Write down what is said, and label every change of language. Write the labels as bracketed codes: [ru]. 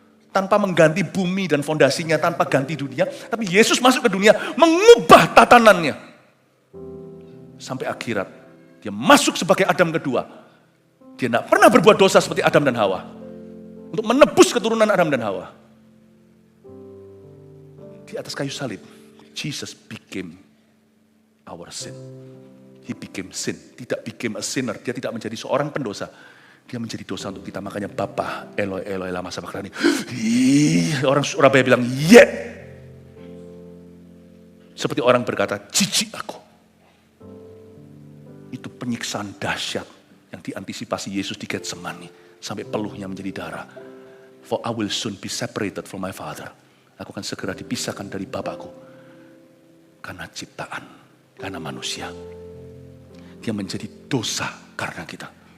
[id] Tanpa mengganti bumi dan fondasinya, tanpa ganti dunia. Tapi Yesus masuk ke dunia, mengubah tatanannya. Sampai akhirat. Dia masuk sebagai Adam kedua. Dia tidak pernah berbuat dosa seperti Adam dan Hawa. Untuk menebus keturunan Adam dan Hawa. Di atas kayu salib, [en] Jesus became our sin. He became sin, tidak became a sinner. [id] Dia tidak menjadi seorang pendosa. Dia menjadi dosa untuk kita. Makanya Bapa, Eloi, Eloi lama sabachthani. Orang Surabaya bilang, yeah. Seperti orang berkata, jijik aku. Itu penyiksaan dahsyat yang diantisipasi Yesus di Getsemani. Sampai peluhnya menjadi darah. [en] For I will soon be separated from my Father. [id] Aku akan segera dipisahkan dari Bapakku. Karena ciptaan, karena manusia. Dia menjadi dosa karena kita.